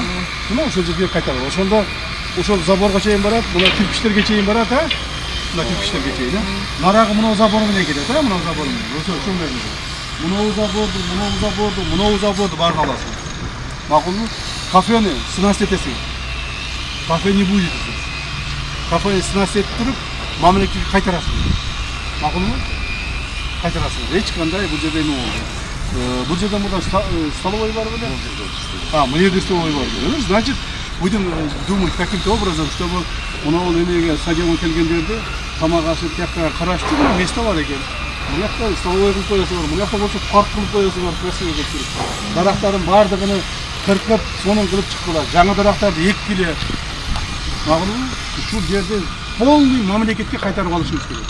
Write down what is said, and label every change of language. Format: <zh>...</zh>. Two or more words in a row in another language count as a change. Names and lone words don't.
<ky>Мына ошол жерге кайтаргыла. Ошондо ошол заборго чейин барат, мына кирпичтерге чейин барат, а? Мына кирпичтерге чейин, а? Нарагы мына забор менен кетет, а? Мына забор менен. Ошо берди. Мына заборду баарын аласың. Макулбу? Кафени снас этесиң.</ky> <ru>Кафе не будет.</ru> <ky>Кафени снас этип туруп, мамлекетке кайтарасың. Макулбу? Кайтарасың. Эч кандай бул жерде эме болду. Бул жерде мындан столовой бар беле? А, мына жерде столовой бар беле.</ky> <ru>Значит, будем думать каким-то образом, чтобы</ru> <ky>мына эмеге стадионго келгендерди тамак ашып, тияктага караштыруу место бар экен. Мынакта столовой кылып коесуңар, мынакта болсо парк кылып коесуңар, красиво кылып туруп. Дарактардын баардыгын кыркып, сонун кылып чыккыла. Жаңы дарактарды эккиле. Макулбу? Ушул жерде полный мамлекетке кайтарып алышыбыз керек.</ky>